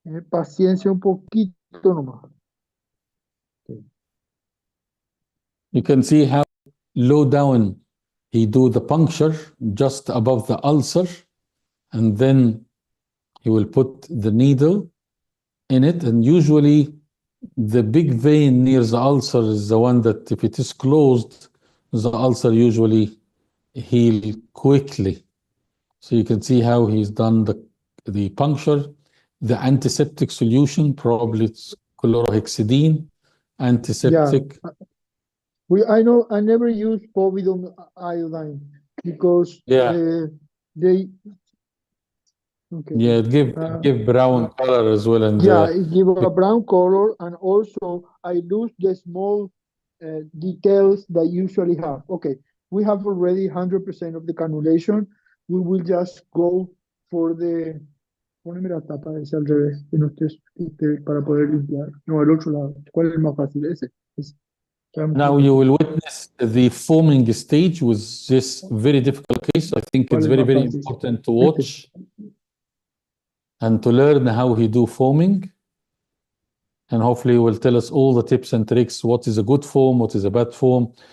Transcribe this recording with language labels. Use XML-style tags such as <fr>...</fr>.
<es>Paciencia un poquito nomás.</es> <en>You can see how low down he do the puncture just above the ulcer, and then He will put the needle in it, and usually the big vein near the ulcer is the one that if it is closed, the ulcer usually heal quickly. So you can see how he's done the puncture. The antiseptic solution, probably it's chlorhexidine, antiseptic. I know I never use povidone iodine because they Yeah, it give brown color as well, and it give a brown color, and also I lose the small details that usually have. Okay, we have already 100% of the cannulation. We will just go for the.</en> <es>Póneme la tapa ese al revés, que no estés para poder limpiar. No, el otro lado. ¿Cuál es el más fácil? Ese.</es> <en>Now you will witness the foaming stage with this very difficult case. I think it's very, very important to watch and to learn how he do foaming. And hopefully he will tell us all the tips and tricks. What is a good foam? What is a bad foam?</en>